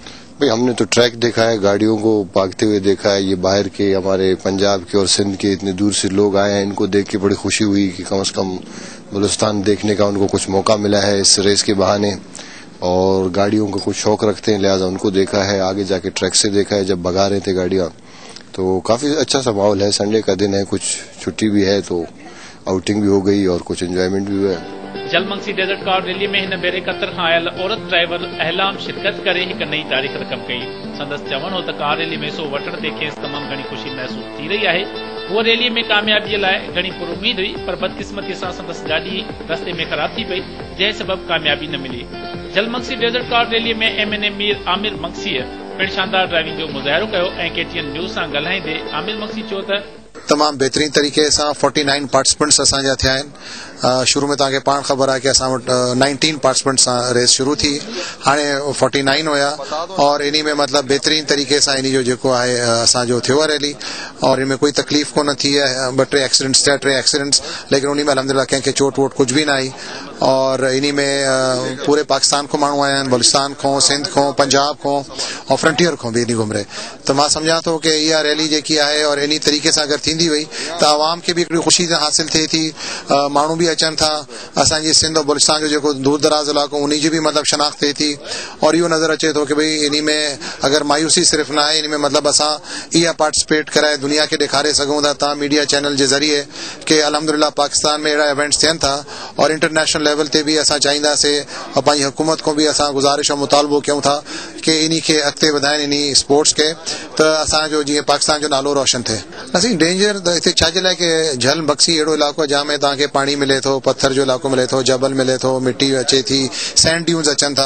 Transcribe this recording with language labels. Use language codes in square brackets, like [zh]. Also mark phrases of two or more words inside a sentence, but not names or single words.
[ur] بھائی ہم نے تو ٹریک دیکھا ہے، گاڑیوں کو بھاگتے ہوئے دیکھا ہے، یہ باہر کے ہمارے پنجاب کے اور سندھ کے اتنے دور سے لوگ آئے ہیں، ان کو دیکھ کے بڑی خوشی ہوئی کہ کم سے کم بلوچستان دیکھنے کا ان کو کچھ موقع ملا ہے اس ریس کے بہانے، اور گاڑیوں کا کچھ شوق رکھتے ہیں لہٰذا ان کو دیکھا ہے، آگے جا کے ٹریک سے دیکھا ہے جب بھگا رہے تھے گاڑیاں، تو کافی اچھا سا ماحول ہے. سنڈے کا دن ہے، کچھ چھٹی بھی ہے تو آؤٹنگ بھی ہو گئی اور کچھ انجوائمنٹ بھی ہوا ہے. [sd] जलमक्सी डेजर्ट कार रैली में हिन भेरे कतर खां आयल औरत ड्राइवर अहलाम शिरकत करे हिकु नई तारीख़ रक़म कई। संदसि चवणु हो त कार रैली में हिसो वठण ते खेसि तमामु घणी ख़ुशी महसूस थी रही आहे। वो रैली में कामयाबीअ लाइ घणी पुरुमीद हुई, पर बदकिस्मती सां संदसि गाॾी रस्ते में ख़राब थी पई, जंहिं सबब कामयाबी न मिली। जलमंगसी डेजर्ट कार रैलीअ में MNA मीर आमिर मंगसीअ पिणु शानदार ड्राइविंग जो मुज़ाहिरो कयो ऐं KTN न्यूज़ सां ॻाल्हाईंदे आमिर मंगसी चयो त तमाम बेहतरीन तरीके सां 49 पार्टिसिपेंट्स असांजा थिया आहिनि। शुरू में तव्हांखे पाण ख़बर आहे कि असां वटि 19 पार्टिसिपेंट्स सां रेस शुरू थी, हाणे 49 हुया और इन में मतिलबु बेहतरीन तरीके सां इन जो जेको आहे असांजो थियो आहे रैली, और इन में कोई तकलीफ़ कोन थी आहे। ॿ टे एक्सीडेंट्स थिया, 3 एक्सीडेंट्स, लेकिन उन में अलहमदिल्ला कंहिंखे चोट वोट कुझु बि न आई। और इन में पूरे पाकिस्तान खां माण्हू आया आहिनि, बलूचिस्तान खां, सिंध खां, पंजाब खां और फ्रंटियर खां बि इन घुमरे। त मां सम्झां थो कि इहा रैली जेकी आहे और इन तरीके सां अगरि थींदी वई त आवाम खे बि हिकिड़ी ख़ुशी हासिल थिए थी, माण्हू बि अचनि था, असांजी सिंध और बलूचिस्तान जो जेको दूर दराज इलाइक़ो उन जी बि मतिलबु शनाख्त थिए थी। और इहो नज़र अचे थो कि भई इन में अगरि मायूसी सिर्फ़ न आहे, इन में मतिलबु असां इहा पार्टिसिपेट कराए दुनिया खे ॾेखारे सघूं था तव्हां [en] media channel [sd] जे ज़रिए कि अलहमदुलिल्लाह पाकिस्तान में अहिड़ा इवेंट्स थियनि था और [en] international level [sd] ते बि असां चाहींदासीं और पंहिंजी हुकूमत को भी असां गुज़ारिश और मुतालबो कयूं था कि इन खे अॻिते वधाइनि इन स्पोर्ट्स के, त असांजो जीअं पाकिस्तान जो नालो रोशन थिए। असीं डेंजर हिते छाजे लाइ कि झल बक्सी अहिड़ो इलाइक़ो आहे जंहिं में तव्हांखे पाणी मिले थो, पत्थर जो इलाइक़ो मिले थो, जबल मिले थो, मिट्टी अचे थी, [en] sand dunes [sd] अचनि था।